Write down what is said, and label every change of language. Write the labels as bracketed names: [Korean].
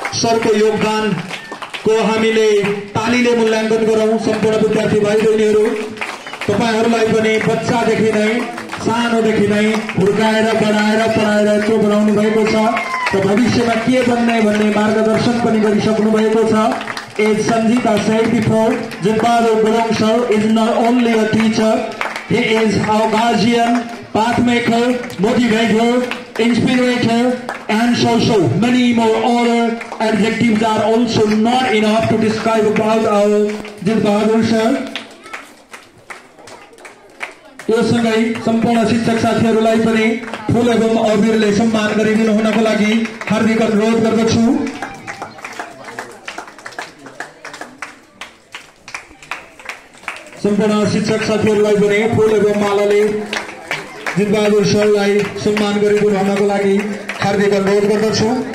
[Nepali] सरको योगदानको हामीले तालीले मूल्याङ्कन गरौँ। सम्पूर्ण विद्यार्थी भाइ बहिनीहरू, तपाईहरूलाई पनि बच्चादेखि नै सानोदेखि नै हुर्काएर बढाएर पढाएर यत्रो बनाउनु भएको छ र भविष्यमा के बन्ने भन्ने मार्गदर्शन पनि गरिसक्नु भएको छ। [English] As Sanjita said before, Jitbadur Gurung sir is not only a teacher, he is our guardian, pathmaker, motivator, inspirator, and so many more other adjectives are also not enough to describe about our Jitbadur sir. [Nepali] यो सँगै सम्पूर्ण शिक्षक साथीहरूलाई पनि फूल एवं अबिरले सम्मान गरिदिनु हुनको लागि हार्दिक अनुरोध गर्दछु। सम्पूर्ण शिक्षक साथीहरूलाई पनि फूल एवं मालाले जितबहादुर सरलाई सम्मान गरिदिनु हुनको लागि हार्दिक अनुरोध गर्दछु।